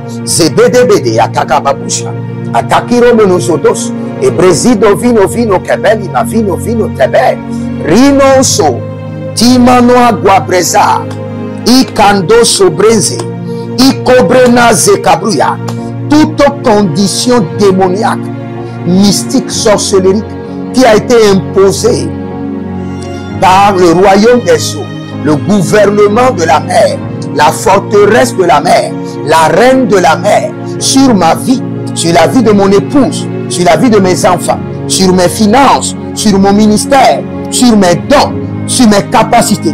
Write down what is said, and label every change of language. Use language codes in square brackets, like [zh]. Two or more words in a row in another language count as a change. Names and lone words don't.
[fr] Zebedebede, Atakababusha, Atakiro Menusodos, Ebrezido vino kebeli na vino tebe, Rinoso, Timano Aguabreza, Ikando Sobreze, Ikobrena Zekabruya, toute condition démoniaque, mystique, sorcellerie, qui a été imposé par le royaume des eaux, le gouvernement de la mer, la forteresse de la mer, la reine de la mer, sur ma vie, sur la vie de mon épouse, sur la vie de mes enfants, sur mes finances, sur mon ministère, sur mes dons, sur mes capacités.